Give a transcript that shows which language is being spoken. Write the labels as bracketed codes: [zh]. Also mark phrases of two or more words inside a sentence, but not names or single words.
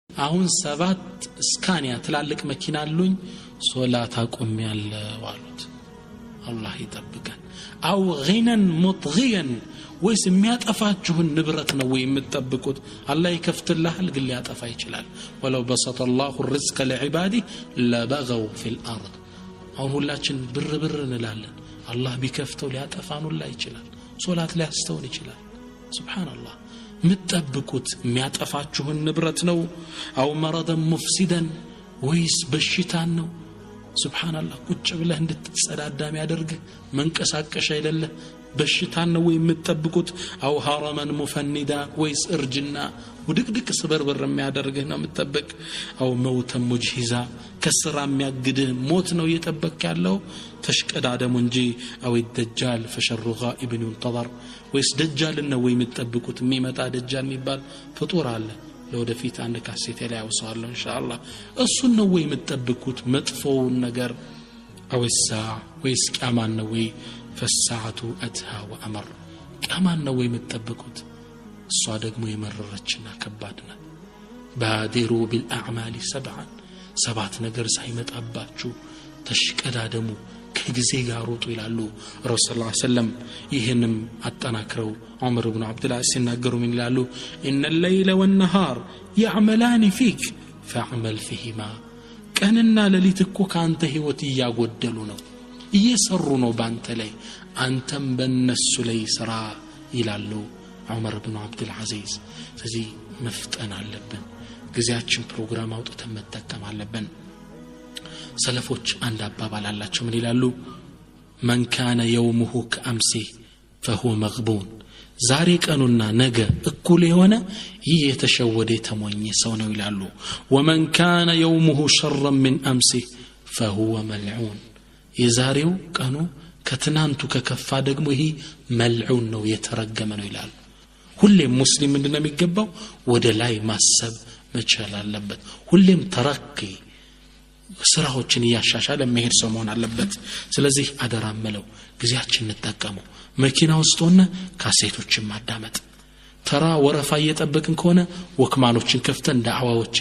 [am] አሁን 7 ስካኒያ ትላልቅ መኪና አሉኝ ሶላት አቆሚያለሁ አሉት አላህ ይጠብቀን [ar] أو غنى مطغيا [am] ወይስ የሚያጠፋችሁን ንብረት ነው ወይ የምትጠብቁት አላህ ይከፍትልሃል ግን ሊያጠፋ ይችላል [ar] ولو بسط الله الرزق لعباده لبغوا في الارض [am] አሁን ሁላችን ብር እንላለን አላህ ቢከፍተው ሊያጠፋን ሁላ ይችላል ሶላት ሊያስተውን ይችላል ሱብሃንአላህ ምትጠብቁት የሚያጠፋችሁን ንብረት ነው [ar] أو مرضا مفسدا [am] ወይስ በሽታን ነው ሱብሃንአላህ ቁጭ ብለህ እንድትጸዳዳም ያደርግ መንቀሳቀሻ አይደለ በሽታን ነው ወይ የምትጠብቁት [ar] أو هرما مفندا [am] ወይስ እርጅና ወድቅድቅ ስበርበር የሚያደርግህ ነው የምትጠብቅ [ar] أو موتا مجهزا [am] ከስራ የሚያግድህ ሞት ነው እየጠበቅ ያለው ተሽቀዳደሙ እንጂ [ar] أو الدجال فشر غائب ينتظر [am] ወይስ ደጃል ነው ወይ የምትጠብቁት የሚመጣ ደጃል የሚባል ፍጡር አለ ለወደፊት አንድ ካሴት ላይ ያውሳለሁ ኢንሻአላህ እሱን ነው ወይ የምትጠብቁት መጥፎውን ነገር [ar] أو الساعة [am] ወይስ ቂያማን ነው ወይ [ar] فالساعه اتها وامر [am] ቂያማን ነው ወይ የምትጠብቁት እሷ ደግሞ የመረረችና ከባድ ናት [ar] بادروا بالاعمال [am] 7 ነገር ሳይመጣባችሁ ተሽቀዳደሙ ከጊዜ ጋር ሮጡ ይላሉ ረሱል [ar] صلى الله عليه وسلم [am] ይሄንም አጠናክረው ዑመር ኢብኑ አብዱላህ ሲናገሩ ምን ይላሉ [ar] ان الليل والنهار يعملان فيك فاعمل فيهما [am] ቀንና ሌሊት እኮ ካንተ ህይወት ያጎደሉ ነው እየሰሩ ነው ባንተ ላይ አንተም በእነሱ ላይ ስራ ይላሉ ዑመር ኢብኑ አብዱል አዚዝ ስለዚህ መፍጠን አለብን ጊዜያችን ፕሮግራም አውጥተን መጠቀም አለብን ሰለፎች አንድ አባባል አላቸው ምን ይላሉ [ar] من كان يومه كأمسه فهو مغبون [am] ዛሬ ቀኑና ነገ እኩል የሆነ ይህ የተሸወደ የተሞኘ ሰው ነው ይላሉ [ar] ومن كان يومه شرا من أمسه فهو ملعون [am] የዛሬው ቀኑ ከትናንቱ ከከፋ ደግሞ ይሄ መልዑን ነው የተረገመ ነው ይላሉ ሁሌም ሙስሊም እንደነ የሚገባው ወደ ላይ ማሰብ መቻል አለበት ሁሌም ተረክ ስራዎችን ያሻሻለ መሄድ ሰው መሆን አለበት ስለዚህ አደራመለው ጊዜያችንን እንጠቀመው መኪና ውስጥ ሆነ ካሴቶችን ማዳመጥ ተራ ወረፋ እየጠበቅን ከሆነ ወክማኖችን ከፍተን ዳዕዋዎችን